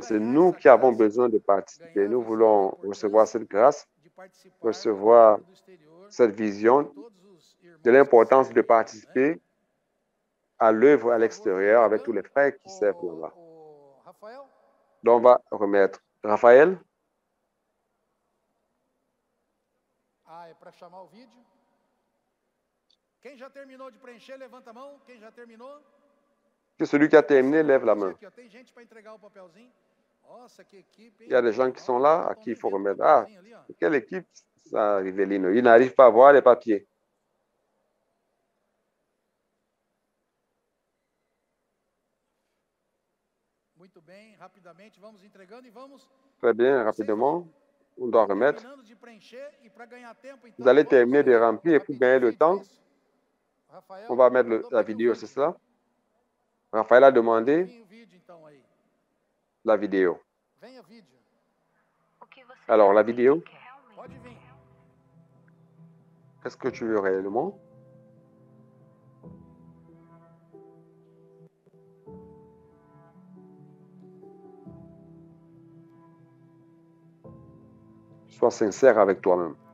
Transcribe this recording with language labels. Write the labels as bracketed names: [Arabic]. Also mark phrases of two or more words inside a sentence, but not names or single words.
[French] C'est nous qui avons besoin de participer. Nous voulons recevoir cette grâce, recevoir cette vision de l'importance de participer à l'œuvre à l'extérieur avec tous les frères qui servent là-bas. Donc, on va remettre Raphaël. [Portuguese] Ah, é para chamar o vídeo. Quem já terminou de preencher, levanta a mão. Quem já terminou? [French] Que celui qui a terminé lève la main. [Portuguese] Tem gente para entregar o papelzinho. Nossa, que equipe, hein? [French] Il y a des gens qui sont là à qui il faut remettre. Ah, quelle équipe, ça, Rivelino. Il n'arrive pas à voir les papiers. [Portuguese] Muito bem, rapidamente, vamos entregando e vamos. [French] Très bien, rapidement, on doit remettre. [Portuguese] Terminando de preencher e para ganhar tempo, então, [French] Vous allez terminer de remplir et pour gagner le temps, Rafael, on va mettre la vidéo, c'est ça? Raphaël a demandé la vidéo. [Portuguese] Venha vídeo. [French] Alors, la vidéo, [Portuguese] Pode vir. [French] qu'est-ce que tu veux réellement? Sois sincère avec toi-même.